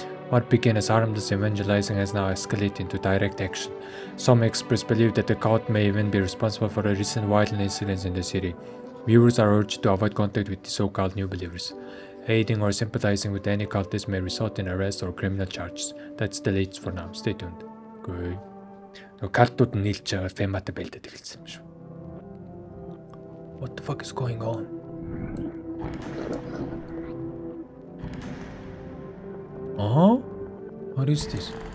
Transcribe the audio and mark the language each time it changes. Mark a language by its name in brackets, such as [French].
[English] What began as harmless evangelizing has now escalated into direct action. Some experts believe that the cult may even be responsible for the recent violent incidents in the city. Viewers are urged to avoid contact with the so-called new believers. Aiding or sympathizing with any cultist may result in arrest or criminal charges. That's the latest for now. Stay tuned. Good. [Mongolian] Калтууд нь нийлж байгаа Фематай байлдаад эхэлсэн юм шүү. [English] What the fuck is going on? What is this?